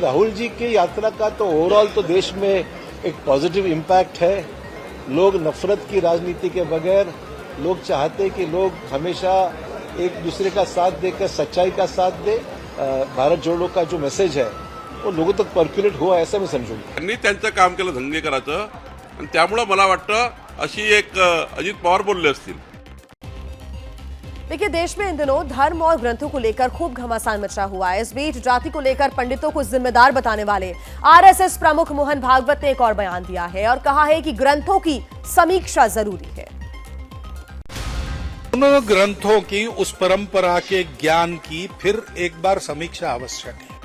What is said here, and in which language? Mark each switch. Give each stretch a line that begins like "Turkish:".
Hindi: राहुल जी की यात्रा का तो ओवरऑल तो देश में एक पॉजिटिव इम्पैक्ट है। लोग नफरत की राजनीति के बगैर, लोग चाहते कि लोग हमेशा एक दूसरे का साथ देकर सच्चाई का साथ दे। भारत जोड़ो का जो मैसेज है वो लोगों तक पर्क्युलेट हुआ, ऐसा
Marathi: मी समजून। त्यांनी त्यांचं काम केलं धंगेकराचं आणि त्यामुळे मला वाटतं अशी एक अजित पवार बोलले असतील।
Hindi: देखिए, देश में इन दिनों धर्म और ग्रंथों को लेकर खूब घमासान मचा हुआ है। इस बीच जाति को लेकर पंडितों को जिम्मेदार बताने वाले आरएसएस प्रमुख मोहन भागवत ने एक और बयान दिया है और कहा है कि ग्रंथों की समीक्षा जरूरी है। उन ग्रंथों की, उस परंपरा के ज्ञान की फिर एक बार समीक्षा आवश्यक है।